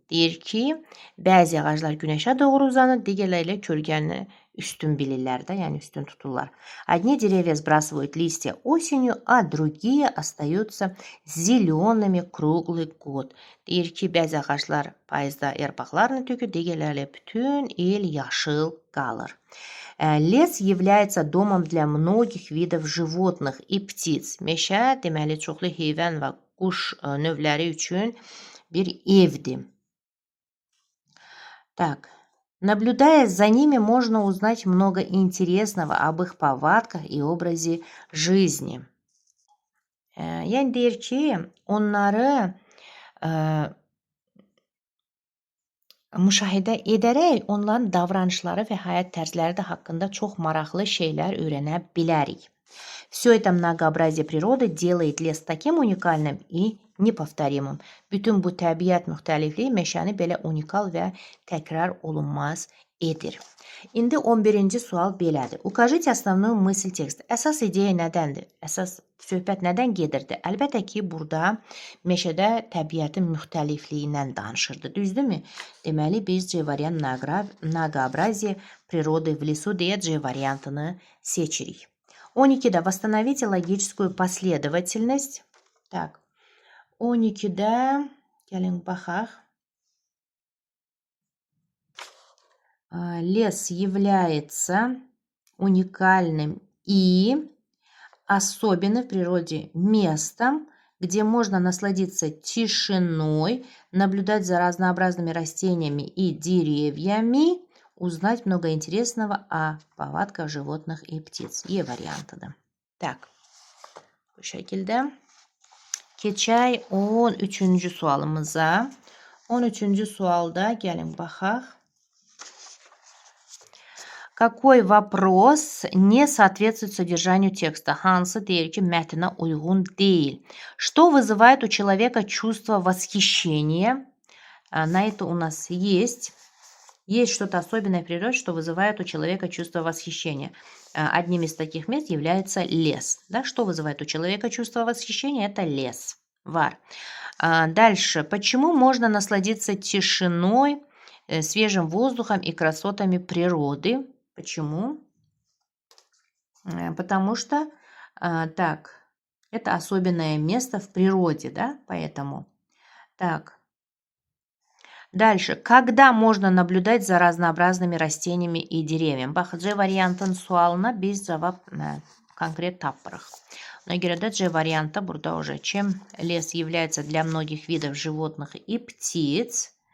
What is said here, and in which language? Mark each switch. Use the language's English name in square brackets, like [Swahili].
[Azerbaijani] Deyir ki, bəzi ağaclar günəşə doğru uzanır, digərləri kölgəni üstün bilirlər də, yəni üstün tuturlar. [Russian] Одни деревья сбрасывают листья осенью, а другие остаются зелеными круглый год. [Azerbaijani] Deyir ki, bəzi ağaclar payızda yarpaqlarını tökür, digərləri bütün il yaşıl qalır. [Russian] Лес является домом для многих видов животных и птиц. [Azerbaijani] Meşə deməli çoxlu heyvan və quş növləri üçün bir evdir. [Russian] Так. Наблюдая за ними, можно узнать много интересного об их повадках и образе жизни. [Azerbaijani] Yəni deyir ki, onları müşahidə edərək onların davranışları və həyat tərzləri də haqqında çox maraqlı şeylər öyrənə bilərik. Все это многообразие природы делает лес таким уникальным и неповторимым. Bütün bu təbiət müxtəlifliyi meşəni belə unikal və təkrar olunmaz edir. İndi 11-ci sual belədir. [Russian] Укажите основную мысль текста. [Azerbaijani] Əsas ideya nədəndir? Əsas söhbət nədən gedirdi? Əlbəttə ki, burada meşədə təbiətin müxtəlifliyindən danışırdı. Düzdürmü? Deməli, biz C variant [Russian] многообразие природы в лесу [Azerbaijani] deyə C variantını seçirik. 12-də [Russian] восстановите логическую последовательность. Так. [Azerbaijani] 12-də gəlin baxaq. [Russian] Лес является уникальным и особенным в природе местом, где можно насладиться тишиной, наблюдать за разнообразными растениями и деревьями, узнать много интересного о повадках животных и птиц. [Azerbaijani] E variantıdır. [Russian] Так. [Azerbaijani] Bu şəkildə. Keçək 13-cü sualımıza. 13-cü sualda gəlin baxaq. [Russian] Какой вопрос не соответствует содержанию текста? [Azerbaijani] Hansı deyir ki, mətnə uyğun deyil. [Russian] Что вызывает у человека чувство восхищения? На это у нас есть. Есть что-то особенное в природе, что вызывает у человека чувство восхищения. Одним из таких мест является лес. Да? Что вызывает у человека чувство восхищения? Это лес. [Azerbaijani] Var. [Russian] Дальше. Почему можно насладиться тишиной, свежим воздухом и красотами природы? Почему? Потому что так, это особенное место в природе, да, поэтому. Так. Дальше. Когда можно наблюдать за разнообразными растениями и деревьями? Бak, [Azerbaijani] C variantın sualına biz cevap [Russian] конкрет таппырық. [Azerbaijani] Ona göre de C [Russian] варианта [Azerbaijani] burada [Russian] уже. Чем лес является для многих видов животных и птиц?